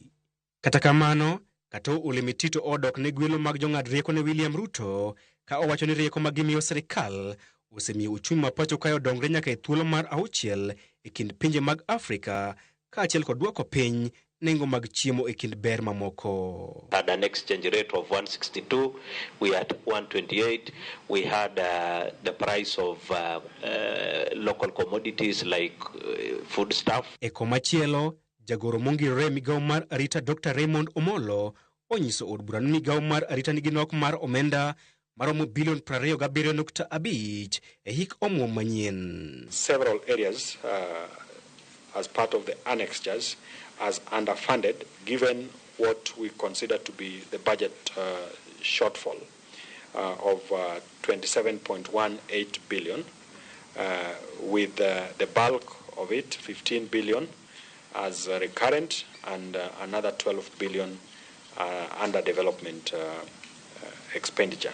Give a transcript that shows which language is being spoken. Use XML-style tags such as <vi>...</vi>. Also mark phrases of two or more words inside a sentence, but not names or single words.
<luo>Kata kamano, Kato Olemetito odok ne gwelo mag jong'ad rieko ne William Ruto ka owacho ni rieko ma gimiyo sirikal osemiyo uchumi ma pacho kayo dongre nyaka e thuolo mar 6 e kind pinje mag Afrika kaachiel kod duoko piny nengo mag chiemo e kind ber mamoko.</luo> <en>Had an exchange rate of 162, we had 128, we had the price of local commodities like food stuff.</en> <luo>E komachielo, jagoro mongirore migao mar arita Dr. Raymond Omolo onyiso od bura ni migao mar arita nigi nok mar omenda maromo bilion 27.5 e hik omuom manyien.</luo> <en>Several areas as part of the annexures as underfunded given what we consider to be the budget shortfall of 27.18 billion, with the bulk of it, 15 billion, as recurrent and another 12 billion under development expenditure.</en>